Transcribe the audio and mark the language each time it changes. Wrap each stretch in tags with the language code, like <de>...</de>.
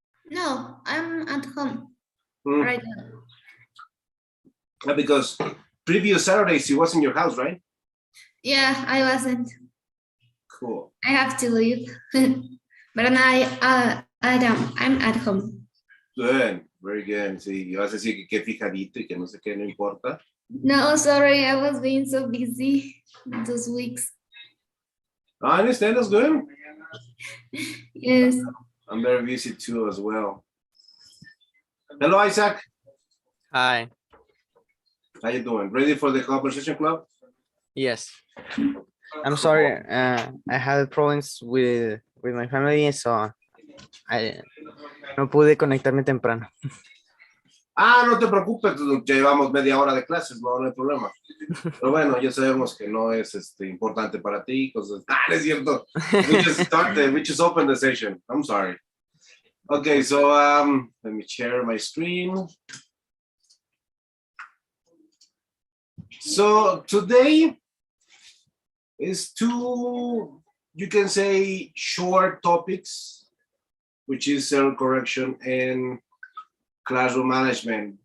<en>No, I'm at home right now. Because previous Saturdays it was in your house, right? Yeah, I wasn't. Cool. I have to leave, but I'm at home. Good, very good.</en> <es>Sí, vas a decir que qué fijadito y que no sé qué, no importa.</es> <en>No, sorry, I was being so busy those weeks. I understand, that's good. Yes. I'm very busy too as well. Hello, Isaac. Hi. How you doing? Ready for the conversation club? Yes. I'm sorry. I had problems with my family, so I</en> <es>no pude conectarme temprano. Ah, no te preocupes, llevamos media hora de clases, no hay problema. Pero bueno, ya sabemos que no es importante para ti. Cosas... Ah, no es cierto.</es> <en>We just opened the session. I'm sorry. Okay, so let me share my screen. So today is two, you can say, short topics, which is error correction and classroom management.</en>